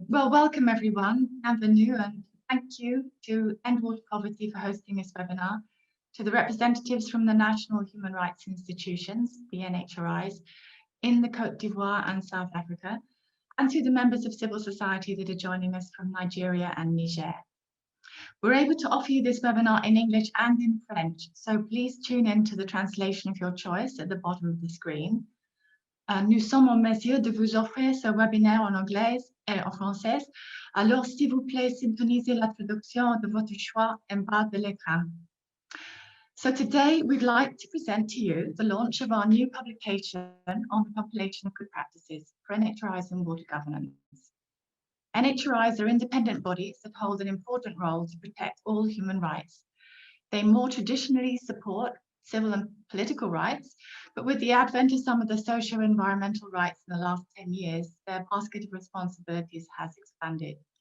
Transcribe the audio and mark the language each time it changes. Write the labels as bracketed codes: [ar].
[en] Well, welcome everyone, bienvenue, and thank you to End Water Poverty for hosting this webinar, to the representatives from the National Human Rights Institutions, the NHRIs, in the Côte d'Ivoire and South Africa, and to the members of civil society that are joining us from Nigeria and Niger. We're able to offer you this webinar in English and in French, so please tune in to the translation of your choice at the bottom of the screen. [fr] Nous sommes en mesure de vous offrir ce webinaire en anglais et en français. Alors, s'il vous plaît, syntonisez la traduction de votre choix en bas de l'écran. [en] So today, we'd like to present to you the launch of our new publication on the compilation of good practices for NHRIs and water governance. NHRIs are independent bodies that hold an important role to protect all human rights. They more traditionally support civil and political rights, but with the advent of some of the socio-environmental rights in the last 10 years, their basket of responsibilities has expanded.